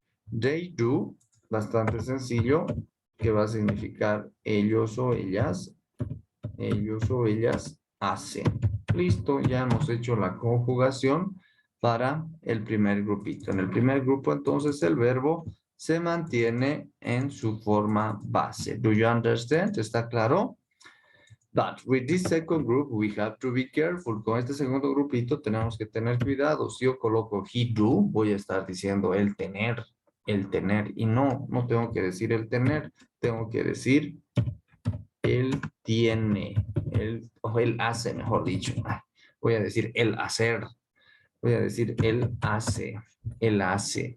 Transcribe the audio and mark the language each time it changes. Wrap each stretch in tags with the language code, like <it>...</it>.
<en>They do,</en> <es>bastante sencillo, que va a significar ellos o ellas hacen. Listo, ya hemos hecho la conjugación para el primer grupito. En el primer grupo, entonces, el verbo se mantiene en su forma base.</es> <en>Do you understand?</en> <es>¿Está claro?</es> <en>But with this second group, we have to be careful.</en> <es>Con este segundo grupito tenemos que tener cuidado. Si yo coloco he do, voy a estar diciendo el tener. Y no tengo que decir el tener. Tengo que decir él tiene, o él hace, mejor dicho. Voy a decir el hacer. Voy a decir él hace. Él hace.</es>